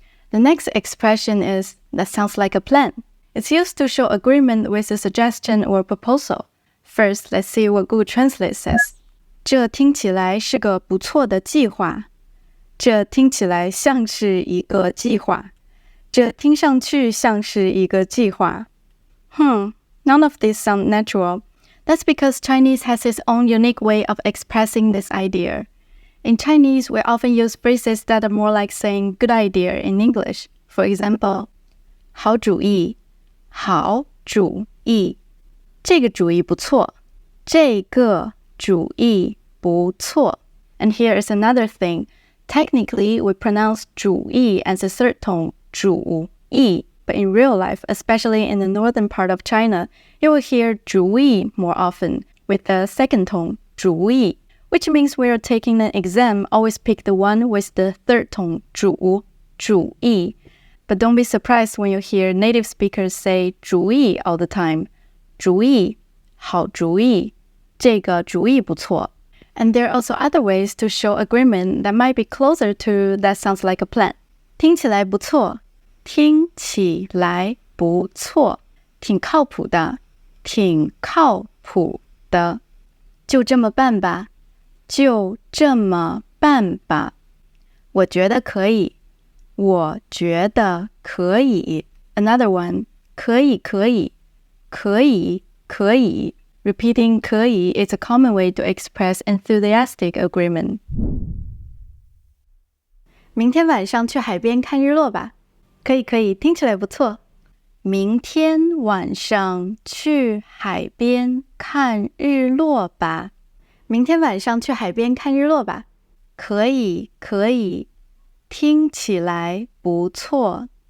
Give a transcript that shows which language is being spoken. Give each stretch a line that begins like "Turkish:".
English: The next expression is, that sounds like a plan. It's used to show agreement with a suggestion or proposal. First, let's see what Google Translate says.
Chinese: 这听起来是个不错的计划。这听起来像是一个计划。这听上去像是一个计划。
English: None of these sound natural. That's because Chinese has its own unique way of expressing this idea. In Chinese, we often use phrases that are more like saying good idea in English. For example,
Chinese: 好主意，好主意，这个主意不错，这个主意不错。
English: And here is another thing. Technically, we pronounce 主意 as a third tone, 主意. But in real life, especially in the northern part of China, you will hear 主意 more often with the second tone, 主意, which means when you're taking an exam, always pick the one with the third tone, 主意. But don't be surprised when you hear native speakers say 主意 all the time.
Chinese: 主意，好主意，这个主意不错。
English: And there are also other ways to show agreement that might be closer to that sounds like a plan.
Chinese: 听起来不错，听起来不错，挺靠谱的，挺靠谱的。就这么办吧，就这么办吧。我觉得可以，我觉得可以。
English: Another one,
Chinese: 可以可以，可以可以。
English: Repeating 可以 is a common way to express enthusiastic agreement.
Chinese: 明天晚上去海边看日落吧。可以可以，听起来不错。明天晚上去海边看日落吧。明天晚上去海边看日落吧。可以可以，听起来不错。